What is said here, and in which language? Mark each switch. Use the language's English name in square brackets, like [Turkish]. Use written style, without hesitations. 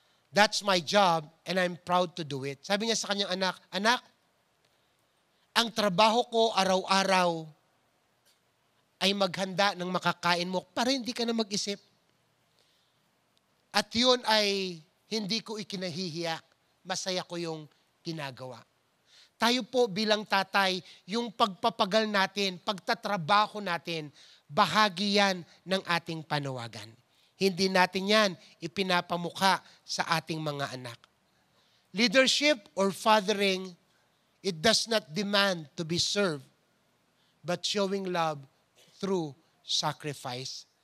[English] That's my job and I'm proud to do it." [Filipino] Sabi niya sa kanyang anak, "Anak, ang trabaho ko araw-araw ay maghanda ng makakain mo para hindi ka na mag-isip. At yun ay hindi ko ikinahihiya. Masaya ko yung ginagawa." Tayo po bilang tatay, yung pagpapagal natin, pagtatrabaho natin, bahagi yan ng ating panawagan. Hindi natin yan ipinapamukha sa ating mga anak. [English] Leadership or fathering, it does not demand to be served, but showing love through sacrifice.